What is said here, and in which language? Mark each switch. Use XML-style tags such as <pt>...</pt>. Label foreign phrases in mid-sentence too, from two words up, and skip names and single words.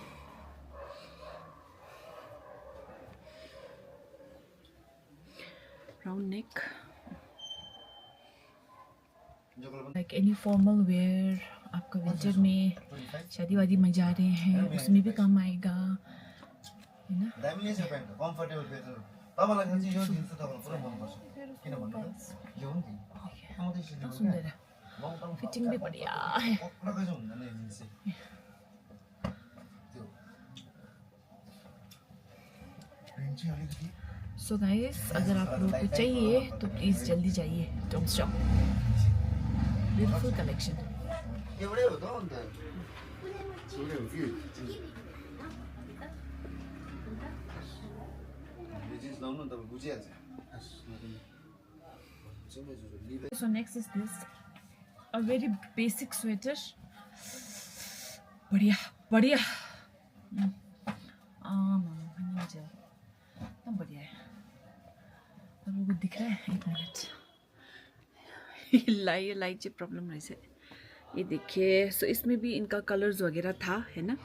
<en>round neck, like any formal wear</en> <hi>आपका विंटर में शादी वादी में जा रहे हैं उसमें भी काम आएगा, है ना।</hi> <ne>दामी नै छ प्यान्ट, कम्फर्टेबल फेरि तपाईलाई चाहिँ यो जिन्स चाहिँ तपाईलाई पुरा मन पर्छ। किन भन्नु त यो हो नि</ne> <hi>बहुत सुंदर है, फिटिंग भी बढ़िया है।</hi> <ne>पक्का चाहिँ हुँदैन यो जिन्स चाहिँ। त्यो प्रिन्ट चाहिँ अलिकति</ne> <en>so guys,</en> <hi>अगर आप लोगों को चाहिए तो प्लीज़ जल्दी जाइए डोंग्स शॉप।</hi> <en>beautiful collection.</en> <ne>एउटै हो त अन्त एउटै हो कि यो जिन्स लाउनु नि तपाईँ बुझिहाल्छ।</ne> <en>So next is this, a very basic sweater,</en> <hi>बढ़िया बढ़िया, एकदम बढ़िया है। अब वो दिख रहा है, एक मिनट। लाइट से प्रॉब्लम रही से। ये देखिए, सो इसमें भी इनका कलर्स वगैरह था, है ना।</hi>